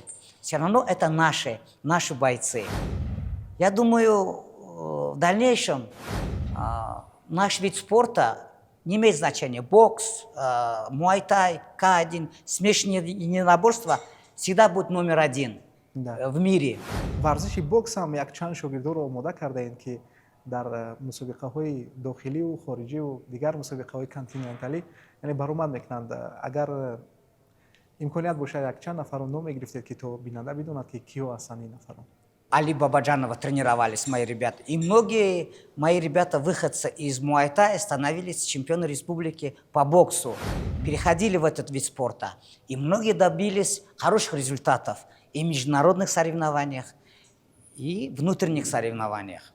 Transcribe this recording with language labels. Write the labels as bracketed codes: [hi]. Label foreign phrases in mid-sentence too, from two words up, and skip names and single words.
[ru] Все равно это наши бойцы. Я думаю, в дальнейшем наш вид спорта не имеет значения. Бокс, муай-тай, К1, смешанные единоборства всегда будет номер один в мире. [tg] варзиши бокс ҳам якчанд шогирдоро омода кардаем ки дар мусобиқаҳои дохилию хориҷию дигар мусобиқаҳои континенталӣ яъне баромад мекунанд. Агар имконият бошад якчанд нафарро номе гирифтед ки то бинанда бидонад ки киё ҳастанд ин нафарон. [ru] Али Бабаджанова тренировались мои ребята. И многие мои ребята, выходцы из муай-тая, становились чемпионы республики по боксу. Переходили в этот вид спорта. И многие добились хороших результатов и в международных соревнованиях, и внутренних соревнованиях.